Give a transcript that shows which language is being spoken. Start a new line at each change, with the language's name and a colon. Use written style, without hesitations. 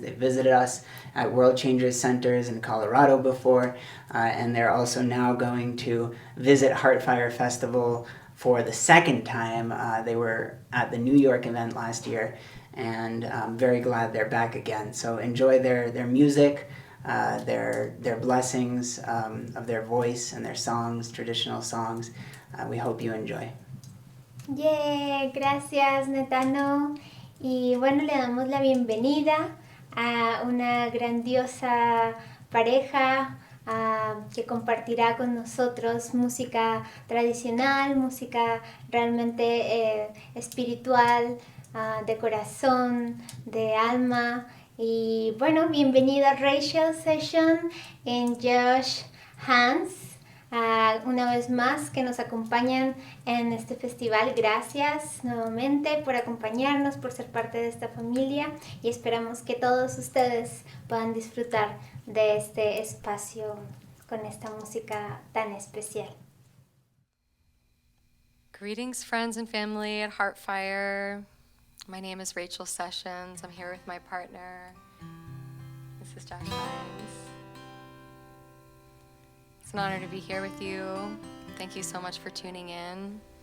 English: They visited us at World Changers Centers in Colorado before, and they're also now going to visit HeartFire Festival for the second time. They were at the New York event last year, and I'm very glad they're back again. So enjoy their music, their blessings of their voice and their songs, traditional songs. We hope you enjoy.
Spanish: Yeah, gracias, Netano. Y bueno, le damos la bienvenida a una grandiosa pareja que compartirá con nosotros música tradicional, música realmente espiritual, de corazón, de alma. Y bueno, bienvenido a Rachel Session en Josh Hans. Una vez más que nos acompañan en este festival. Gracias nuevamente por acompañarnos, por ser parte de esta familia, y esperamos que todos ustedes puedan disfrutar de este espacio con esta música tan especial.
English: Greetings, friends and family at HeartFire. My name is Rachel Sessions. I'm here with my partner. This is Josh Hines. It's an honor to be here with you. Thank you so much for tuning in.